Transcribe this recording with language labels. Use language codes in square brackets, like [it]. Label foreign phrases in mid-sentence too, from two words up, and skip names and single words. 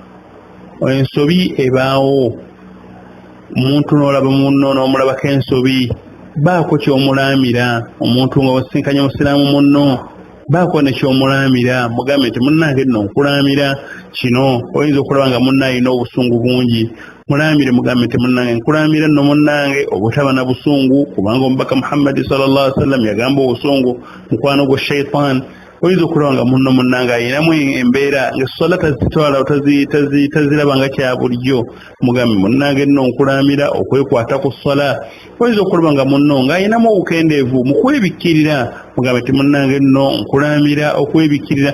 [lg] ensobi ebaawo, omuntu n'olaba munno n'omulabako ensobi, baako kyomulamira. omuntu nga wasinkanya omusiraamu munno, baako nekyomulamira, mugambe nti munnange nno nkulamira kino. oyinza okulaba nga munna alina obusungu bungi, mulamire mugambe nti munnange nkulamira nno munnange obutaba na busungu, kubanga omubaka Muhammadi [ar] صلى الله عليه وسلم [lg] yagamba obusungu mukwano gwa shaitan. oyinza okulaba nga munno munnange ayinamu embeera ng'essola tazitwala taziraba nga kya bulijjo, mugambe munnange nno nkulamira okwekwata ku ssola. oyinza okulaba nga munno ng'ayinamu obukendeevu mu kwebikkirira, mugambe nti munnange nno nkulamira okwebikkirira.